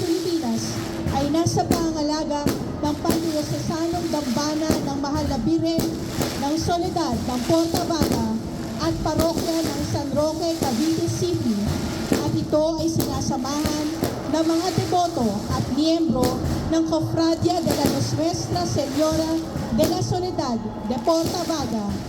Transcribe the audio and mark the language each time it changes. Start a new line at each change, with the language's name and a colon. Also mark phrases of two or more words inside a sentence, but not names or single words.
Filipino: Filipinas, ay nasa pangalaga ng Pangdiosesanong Dambana ng Mahal na Birhen ng Soledad ng Portavaga at Parokya ng San Roque, Cavite City, at ito ay sinasamahan ng mga deboto at miyembro ng Cofradia de la Nuestra Señora de la Soledad de Portavaga.